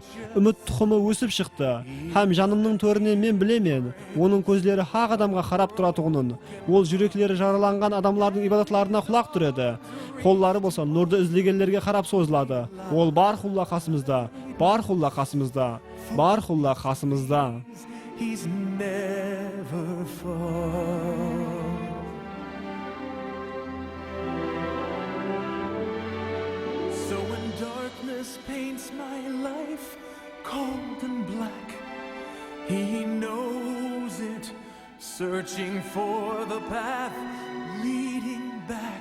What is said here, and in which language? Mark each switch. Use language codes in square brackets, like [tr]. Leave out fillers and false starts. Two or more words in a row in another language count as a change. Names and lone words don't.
[kaa] Үміт тұқымы өсіп шықты, һәм жанымның төрінен мен білемен, оның көздері хақ адамға қарап тұратұғынын. Ол жүректері жараланған адамлардың ибадатларына құлақ түреді. Қоллары болса, нұрды ізлегендерге қарап созылады. Ол бар құлла қасымызда. Бар құлла қасымызда. Бар құлла қасымызда. [en] he's never far. So when darkness paints my life cold and black, he knows it, searching for the path leading back.